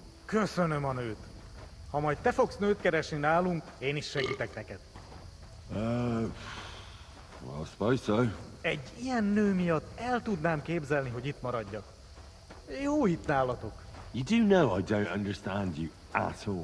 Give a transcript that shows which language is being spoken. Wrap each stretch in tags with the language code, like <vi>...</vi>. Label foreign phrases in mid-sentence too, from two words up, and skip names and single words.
<hu>Köszönöm a nőt. Ha majd te fogsz nőt keresni nálunk, én is segítek neked.</hu> <en>Well, I suppose so.</en> <hu>Egy ilyen nő miatt el tudnám képzelni, hogy itt maradjak. Jó itt nálatok.</hu> <en>You do know I don't understand you at all.</en>